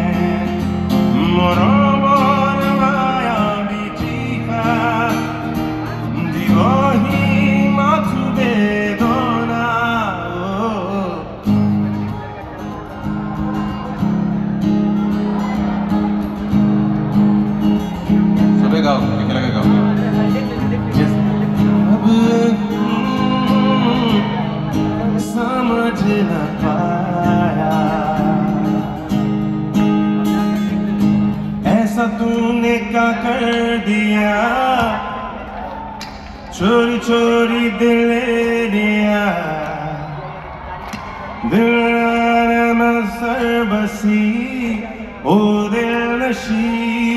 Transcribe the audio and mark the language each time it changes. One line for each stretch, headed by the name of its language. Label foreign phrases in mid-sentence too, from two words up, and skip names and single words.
Assamese: মৰমৰ মায়াবী তৃষা দিবহি মাথো বেদনা সবে গাও একেলগে গাও
Hindi: समझ न पाया ऐसा तूने क्या कर दिया चोरी चोरी दिल ले लिया दिल में सर बसी ओ दिल नशी